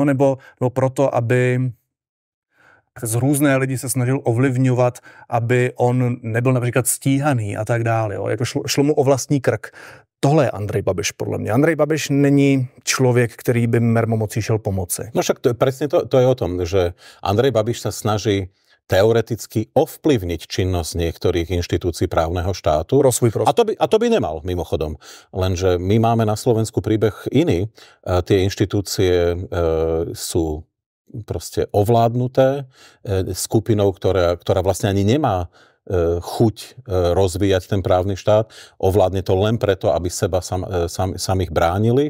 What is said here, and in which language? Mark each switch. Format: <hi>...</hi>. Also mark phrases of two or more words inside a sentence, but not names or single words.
<cs>Nebo proto, aby z různé lidi se snažil ovlivňovat, aby on nebyl například stíhaný a tak dále. Jo? Jako šlo mu o vlastní krk. Tohle je Andrej Babiš, podle mě. Andrej Babiš není člověk, který by mermomocí šel pomoci.</cs> <sk>No však presne to je o tom, že Andrej Babiš sa snaží teoreticky ovplyvniť činnosť niektorých inštitúcií právneho štátu. A to by nemal, mimochodom. Lenže my máme na Slovensku príbeh iný. Tie inštitúcie sú proste ovládnuté skupinou, ktorá vlastne ani nemá chuť rozvíjať ten právny štát, ovládne to len preto, aby seba samých bránili.</sk>